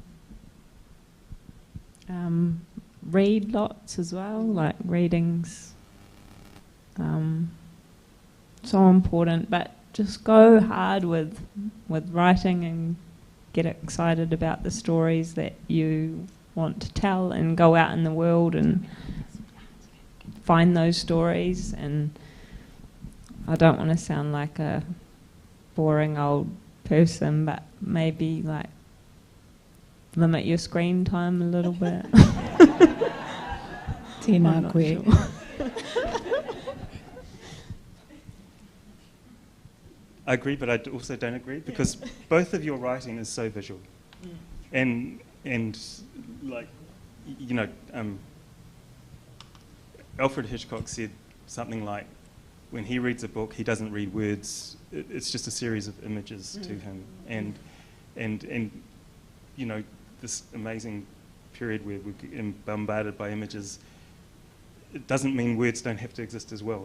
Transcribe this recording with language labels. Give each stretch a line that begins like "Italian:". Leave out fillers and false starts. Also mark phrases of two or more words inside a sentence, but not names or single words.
English: Read lots as well, like reading's so important, but just go hard with writing and get excited about the stories that you want to tell and go out in the world and find those stories. And I don't want to sound like a boring old person, but maybe like limit your screen time a little bit.
Māori: Tēnā koe.
English: I agree, but I also don't agree, because both of your writing is so visual. And like, you know, Alfred Hitchcock said something like, when he reads a book, he doesn't read words. It's just a series of images to him. And you know, this amazing period where we're bombarded by images, it doesn't mean words don't have to exist as well.